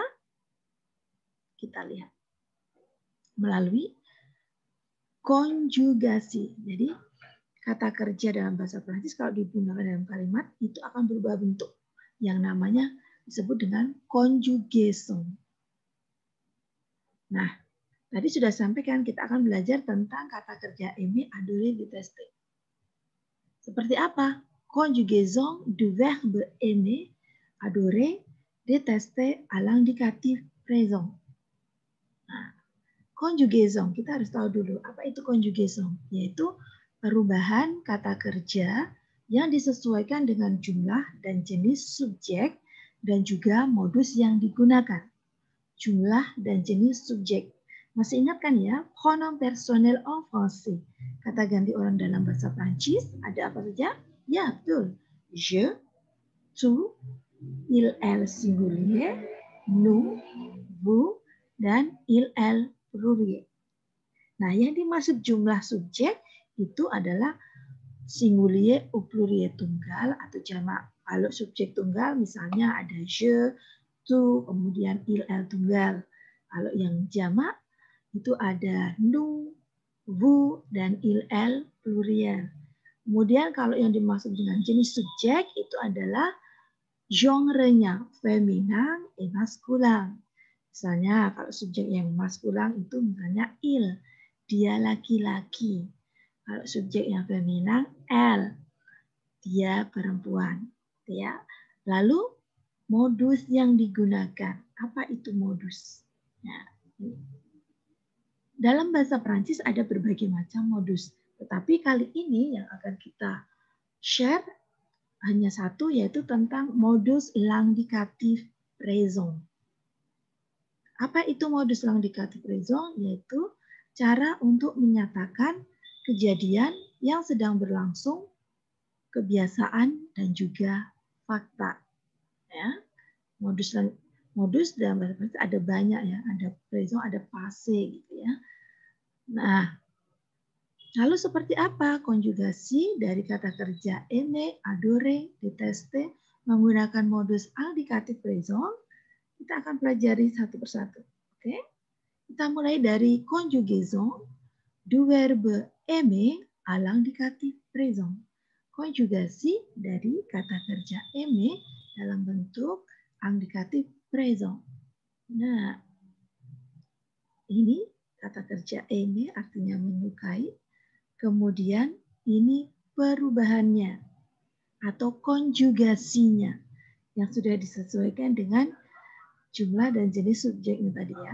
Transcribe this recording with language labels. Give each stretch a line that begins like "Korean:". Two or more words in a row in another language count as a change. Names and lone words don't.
Indonesian: Kita lihat. Melalui konjugasi. Jadi kata kerja dalam bahasa Prancis kalau digunakan dalam kalimat itu akan berubah bentuk. Yang namanya disebut dengan conjugaison. Nah, tadi sudah sampaikan kita akan belajar tentang kata kerja
French: aimer, adorer, détester.
Indonesian: Seperti apa?
French: Conjugaison du verbe aimer, adorer, détester à l'indicatif présent.
Indonesian: Nah, conjugaison, kita harus tahu dulu apa itu conjugaison, yaitu perubahan kata kerja yang disesuaikan dengan jumlah dan jenis subjek dan juga modus yang digunakan. Jumlah dan jenis subjek. Masih ingat kan ya,
French: pronom personnel en français.
Indonesian: Kata ganti orang dalam bahasa Prancis ada apa saja? Ya, betul.
French: Je, tu, il-el singulier, nous, vous, dan il-el pluriel.
Indonesian: Nah, yang dimaksud jumlah subjek itu adalah
French: singulier ou pluriel
Indonesian: tunggal atau jamak. Kalau subjek tunggal misalnya ada
French: je, tu,
Indonesian: kemudian il-el tunggal. Kalau yang jamak itu ada
French: nous, vous,
Indonesian: dan
French: il-el pluriel.
Indonesian: Kemudian kalau yang dimaksud dengan jenis subjek itu adalah genre-nya
French: feminin et masculin.
Indonesian: Misalnya kalau subjek yang maskulin itu misalnya il, dia laki-laki. Kalau subjek yang feminin elle, dia perempuan. Ya. Lalu modus yang digunakan. Apa itu modus? Nah, dalam bahasa Prancis ada berbagai macam modus. Tetapi kali ini yang akan kita share hanya satu, yaitu tentang modus
French: l'indicatif présent.
Indonesian: Apa itu modus
French: l'indicatif présent?
Indonesian: Yaitu cara untuk menyatakan kejadian yang sedang berlangsung, kebiasaan, dan juga fakta. Ya. Modus dalam bahasa Prancis ada banyak ya, ada présent, ada passé gitu ya. Nah, lalu seperti apa konjugasi dari kata kerja
French: aimer, adorer, détester
Indonesian: menggunakan modus
French: indicatif présent?
Indonesian: Kita akan pelajari satu persatu. Oke? Kita mulai dari
French: conjugaison du verbe aimer à l'indicatif présent.
Indonesian: Konjugasi dari kata kerja aimer dalam bentuk indikatif présent. Nah, ini kata kerja aimer artinya menyukai. Kemudian ini perubahannya atau konjugasinya yang sudah disesuaikan dengan jumlah dan jenis subjeknya tadi ya.